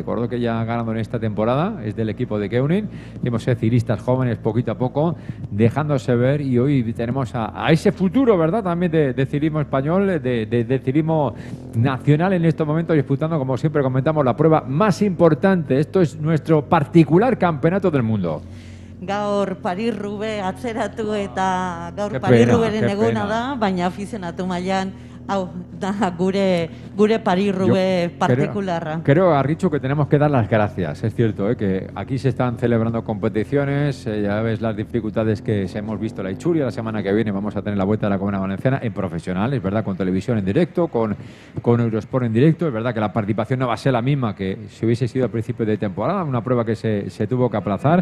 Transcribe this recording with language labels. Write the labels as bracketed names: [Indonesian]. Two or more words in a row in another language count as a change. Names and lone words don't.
[Spanish] Recuerdo que ya ha ganado en esta temporada, es del equipo de Keunin. Tenemos ciclistas jóvenes poquito a poco, dejándose ver, y hoy tenemos a ese futuro, ¿verdad?, también de ciclismo español, de ciclismo nacional en estos momentos, disputando, como siempre comentamos, la prueba más importante. Esto es nuestro particular campeonato del mundo. [Basque] Gaur Paris-Roubaix atzeratu eta gaur Paris-Roubaixen eguna da, baina afizionatu mailan hau da gure Paris-Roubaix partikularra. [Spanish] Creo, Arritxu, que tenemos que dar las gracias. Es cierto, que aquí se están celebrando competiciones, ya ves las dificultades que hemos visto en la Ichulia. La semana que viene vamos a tener la Vuelta de la Comunidad Valenciana en profesional, es verdad, con televisión en directo, con Eurosport en directo. Es verdad que la participación no va a ser la misma que si hubiese sido al principio de temporada, una prueba que se tuvo que aplazar.